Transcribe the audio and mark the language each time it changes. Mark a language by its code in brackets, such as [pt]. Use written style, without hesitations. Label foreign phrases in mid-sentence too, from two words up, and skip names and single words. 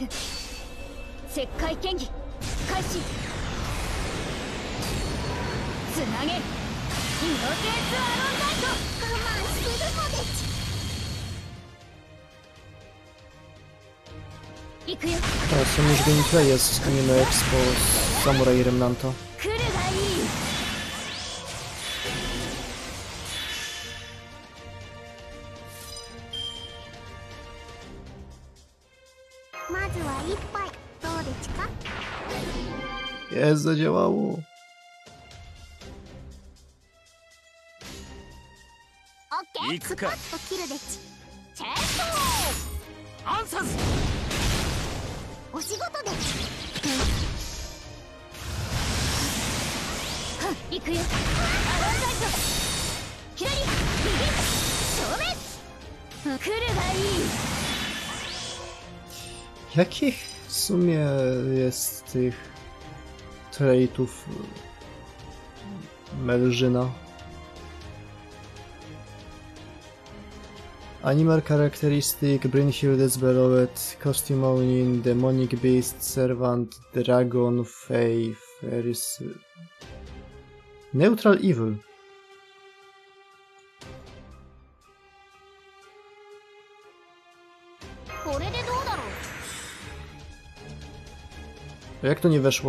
[ja] 石灰剣技開始。つなげイノセンスアロンナイト。我慢するのでち。行くよ。 [pl] A, są już gameplaye z Anime Expo z Samurai Remnanta. [ja] 来るがいい。まずは一杯どうですか。 [pl] Jest, zadziałało. [ja] オッケー。スパッと切るでち。チェーンソー。アンサス。お仕事でち。行くよ。アロンライト。左右正面。来るがいい。 [pl] Jakich w sumie jest tych traitów Melżyna? [en] Animal characteristic, Brynhild's Beloved, Costume Owning, Demonic Beast, Servant, Dragon, Fae, Ferris... Neutral Evil. [pl] Jak to nie weszło?